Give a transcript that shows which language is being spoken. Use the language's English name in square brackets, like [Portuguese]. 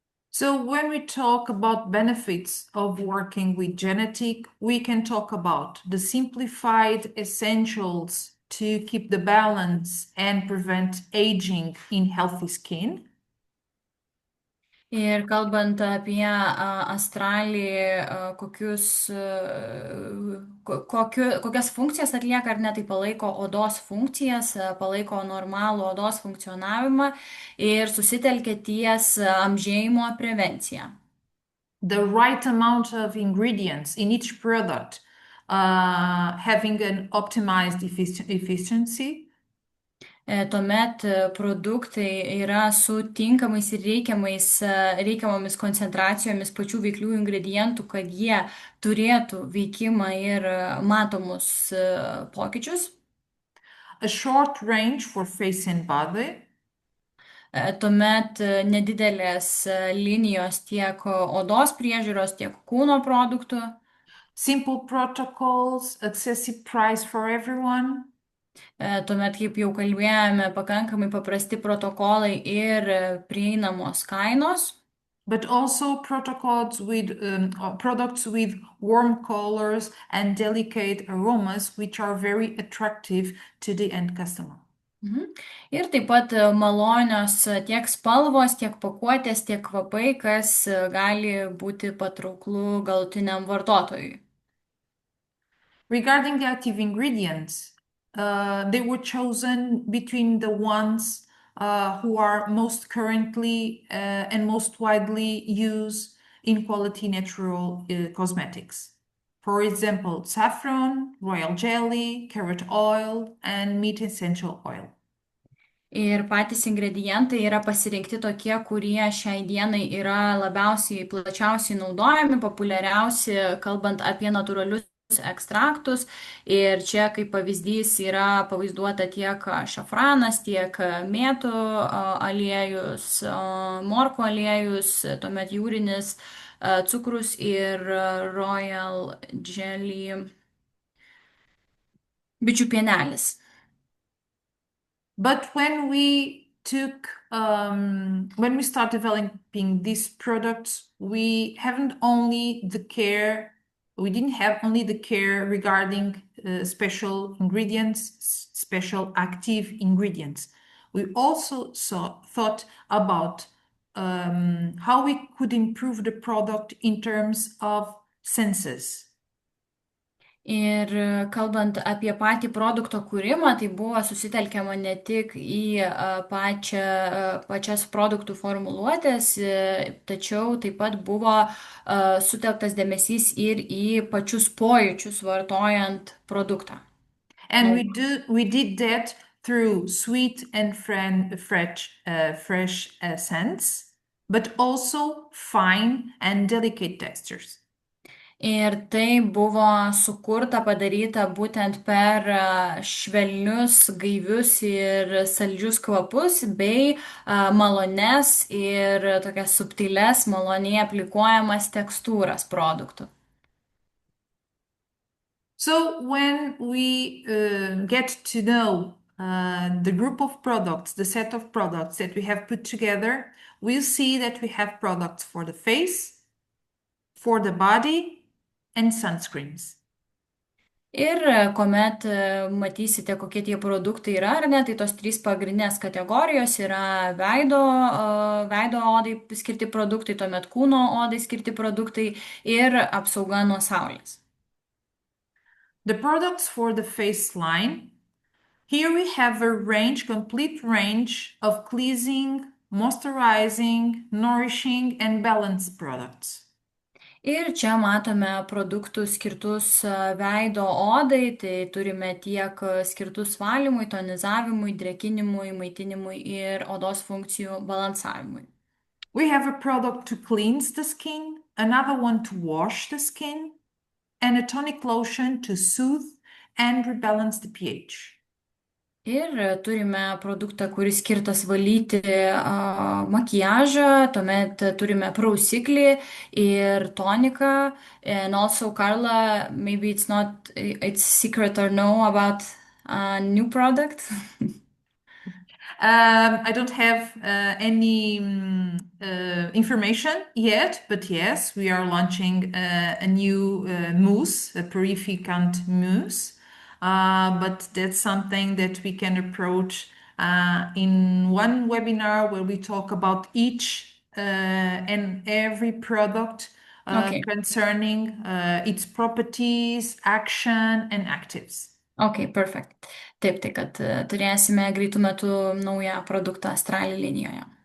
[English] So when we talk about benefits of working with Genetic, we can talk about the simplified essentials to keep the balance and prevent aging in healthy skin. [Lithuanian] Ir kalbant apie Astralį, kokias funkcijas atlieka, ar ne, tai palaiko odos funkcijas, palaiko normalų odos funkcionavimą ir susitelkia ties amžėjimo prevencija. [English] The right amount of ingredients in each product, having an optimized efficiency. [Lithuanian] Tuomet produktai yra su tinkamais ir reikiamomis koncentracijomis pačių veiklių ingredientų, kad jie turėtų veikimą ir matomus pokyčius. [English] A short range for face and body. [Lithuanian] Tuomet nedidelės linijos tiek odos priežiūros, tiek kūno produktų. [English] Simple protocols, accessible price for everyone. [Lithuanian] Tuomet, kaip jau kalbėjome, pakankamai paprasti protokolai ir prieinamos kainos. [English] But also protocols with or products with warm colors and delicate aromas, which are very attractive to the end customer. Mhm. [Lithuanian] Ir taip pat malonios tiek spalvos, tiek pakuotės, tiek kvapai, kas gali būti patrauklu galutiniam vartotojui. [English] Regarding the active ingredients, they were chosen between the ones who are most currently and most widely used in quality natural cosmetics. For example, saffron, royal jelly, carrot oil, and meat essential oil. [Lithuanian] Ir patys ingredientai yra pasirinkti tokie, kurie šiai dienai yra labiausiai plačiausiai naudojami, populiariausi, kalbant apie natūralius ekstraktus. Ir čia kaip pavyzdys yra pavaizduota tiek šafranas, tiek mėtų aliejus, morko aliejus, tuomet jūrinis cukrus ir royal jelly bičių pienelis. [English] But when we when we start developing these products, we didn't have only the care regarding special ingredients, special active ingredients. We also thought about how we could improve the product in terms of senses. [Lithuanian] Ir kalbant apie patį produkto kūrimą, tai buvo susitelkiama ne tik į pačias produktų formuluotės, tačiau taip pat buvo sutelktas dėmesys ir į pačius pojūčius vartojant produktą. [English] And we did that through sweet and fresh scents, but also fine and delicate textures. [Lithuanian] Ir tai buvo sukurta, padaryta būtent per švelnius, gaivius ir saldžius kvapus, bei malones ir tokias subtiles, maloniai aplikuojamas tekstūras produktų. [English] So when we get to know the group of products, the set of products that we have put together, we'll see that we have products for the face, for the body, and sunscreens. [Lithuanian] Ir kuomet matysite, kokie tie produktai yra, ar ne, tai tos trys pagrindinės kategorijos yra veido odai skirti produktai, tuomet kūno odai skirti produktai ir apsauga nuo saulės. [English] The products for the face line. Here we have a complete range of cleansing, moisturizing, nourishing, and balanced products. [Lithuanian] Ir čia matome produktų skirtus veido odai, tai turime tiek skirtus valymui, tonizavimui, drėkinimui, maitinimui ir odos funkcijų balansavimui. [English] We have a product to cleanse the skin, another one to wash the skin, and a tonic lotion to soothe and rebalance the pH. [Lithuanian] Ir turime produktą, kuris skirtas valyti makiažą, tuomet turime prausiklį ir toniką. [English] And also, Carla, maybe it's secret or no about a new product. I don't have any information yet, but yes, we are launching a new mousse, a purificant mousse. But that's something that we can approach in one webinar where we talk about each and every product concerning its properties, action, and actives. Ok, perfect. [Lithuanian] Taip, tai kad turėsime greitų metų naują produktą Astrali linijoje.